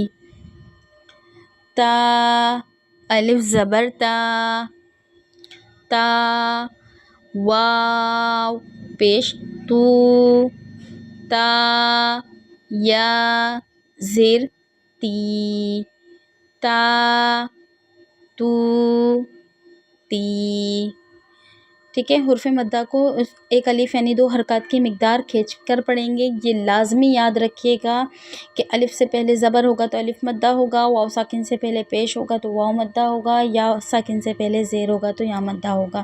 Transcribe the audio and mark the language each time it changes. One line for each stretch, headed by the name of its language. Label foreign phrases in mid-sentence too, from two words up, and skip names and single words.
Urdu: تا الف زبر تا، تا، واو پیش تو، تا، یا زیر تی، تا، تو، تی. ٹھیک ہے، حرف مدہ کو ایک الف یعنی 2 حرکات کی مقدار کھینچ کر پڑھیں گے. یہ لازمی یاد رکھیے گا کہ الف سے پہلے زبر ہوگا تو الف مدہ ہوگا، واو ساکن سے پہلے پیش ہوگا تو واو مدہ ہوگا، یا ساکن سے پہلے زیر ہوگا تو یا مدہ ہوگا.